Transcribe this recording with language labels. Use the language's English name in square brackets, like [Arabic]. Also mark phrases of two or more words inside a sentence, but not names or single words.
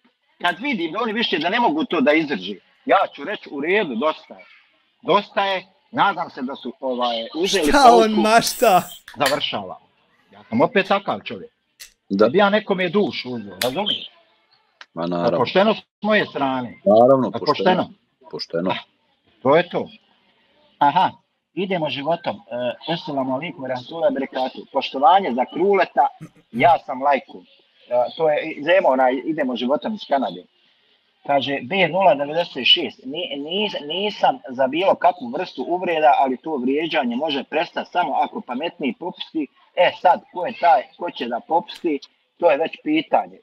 [Bosnian] Kad vidim da oni više da ne mogu to da izdrži, ja ću reći u redu, dosta je, nadam se da su uzeli šta on mašta? Završava. Ja sam opet takav čovjek. Da bi ja nekome dušu uzeo, razumiješ? Ma naravno. Pošteno s moje strane. Naravno, pošteno. To je to. Aha, idemo životom. [Arabic] السلام عليكم ورحمة الله وبركاته. [Bosnian] Poštovanje za Kruleta, ja sam lajku. To je Zemo, idemo životom iz Kanade. Kaže, B096, nisam za bilo kakvu vrstu uvreda, ali to vrijeđanje može prestati samo ako pametniji popusti. Sad, ko će da popusti, to je već pitanje.